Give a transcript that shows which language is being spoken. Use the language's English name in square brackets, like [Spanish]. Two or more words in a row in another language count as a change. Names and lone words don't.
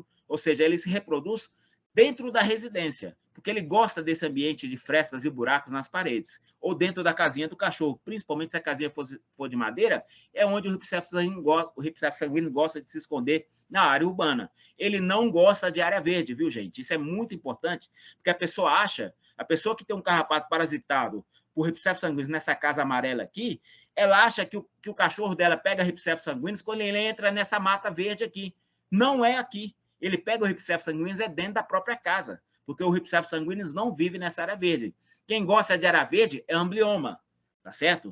[Portuguese] Ou seja, ele se reproduz dentro da residência, porque ele gosta desse ambiente de frestas e buracos nas paredes, ou dentro da casinha do cachorro, principalmente se a casinha for de madeira, é onde o Ripsephes sanguineus gosta de se esconder na área urbana. Ele não gosta de área verde, viu, gente? Isso é muito importante, porque a pessoa que tem um carrapato parasitado por Ripsephes sanguineus nessa casa amarela aqui, ela acha que o cachorro dela pega Ripsephes sanguineus quando ele entra nessa mata verde aqui. Não é aqui. Ele pega o Ripsephes sanguineus dentro da própria casa, porque o Ripsephes sanguineus não vive nessa área verde. Quem gosta de área verde é amblioma, tá certo?